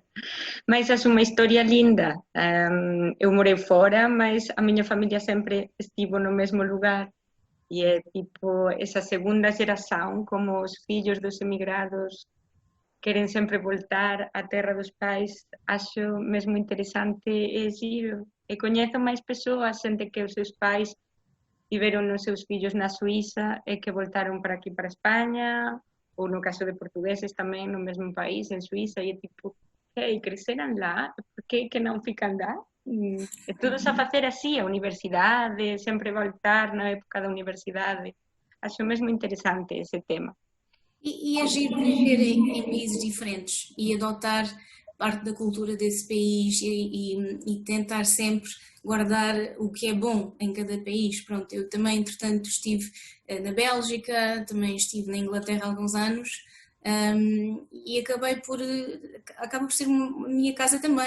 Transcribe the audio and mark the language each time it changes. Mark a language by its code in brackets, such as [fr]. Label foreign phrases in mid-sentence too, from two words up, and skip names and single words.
[pt] Mas é uma história linda. Eu morei fora, mas a minha família sempre estivo no mesmo lugar. E é tipo essa segunda geração, como os filhos dos emigrados querem sempre voltar à terra dos pais. Acho mesmo interessante e giro. E conheço mais pessoas, [gl] gente que os seus pais tiveron os seus fillos na Suíza e que voltaron para aquí, para España, ou no caso de portugueses tamén no mesmo país, en Suíza, e é tipo, hey, creceran lá, por que non fican lá? E todos a facer así, a universidade, sempre voltar na época da universidade. Acho mesmo interesante ese tema. [pt] E agir viver em países diferentes e adotar parte da cultura desse país e tentar sempre guardar o que é bom em cada país. Pronto, eu também, entretanto, estive na Bélgica, também estive na Inglaterra há alguns anos, e acaba por ser a minha casa também.